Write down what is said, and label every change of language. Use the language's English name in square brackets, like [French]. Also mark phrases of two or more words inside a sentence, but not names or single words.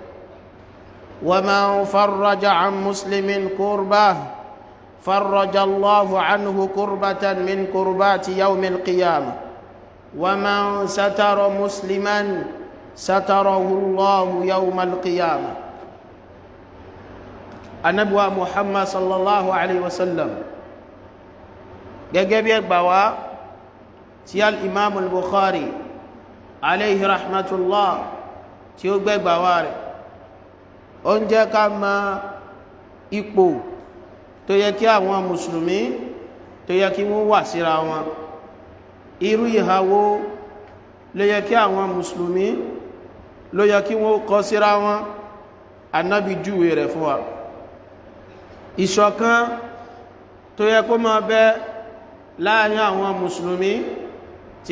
[Arabic] ومن فرج عن مسلم كربة فرج الله عنه كربة من كربات يوم القيامة ومن ستر مسلما ستره الله يوم القيامة النبي محمد صلى الله عليه وسلم [Yoruba] gẹ́gẹ́ bí ẹgbà wá tí al-imam al-bukhari [Arabic] عليه رحمة الله [Yoruba] tí ó gbẹ́gbà wá rẹ̀ ó ń jẹ́ ká mọ̀ ipò tó yẹ kí àwọn mùsùlùmí tó yẹ kí wọ́n wà síra wọn irú ìhàwó ló yẹ kí àwọn mùsùlùmí ló yẹ kí wọ́n kọ síra wọn Ànábì júwe rẹ̀ fún wa ìṣọ̀kan tó yẹ kó máa bẹ láàrin àwọn mùsùlùmí tí